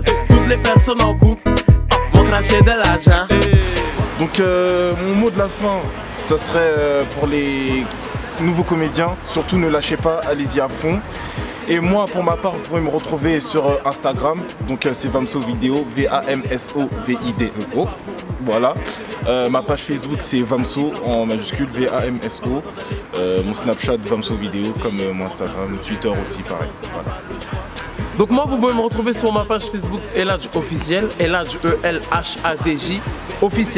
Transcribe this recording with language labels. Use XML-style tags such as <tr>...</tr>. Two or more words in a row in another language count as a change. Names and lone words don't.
<fr>Toutes les personnes en couple vont cracher de l'argent. Donc mon mot de la fin, ça serait pour les nouveaux comédiens, surtout ne lâchez pas, allez-y à fond. Et moi pour ma part, vous pouvez me retrouver sur Instagram, donc c'est Vamso Vidéo, V-A-M-S-O-V-I-D-E-O. Voilà. Ma page Facebook c'est Vamso en majuscule, V-A-M-S-O. Mon Snapchat Vamso Vidéo, comme mon Instagram, Twitter aussi pareil. Voilà. Donc moi vous pouvez me retrouver sur ma page Facebook Eladj officiel, Eladj E-L-H-A-D-J officiel.</fr>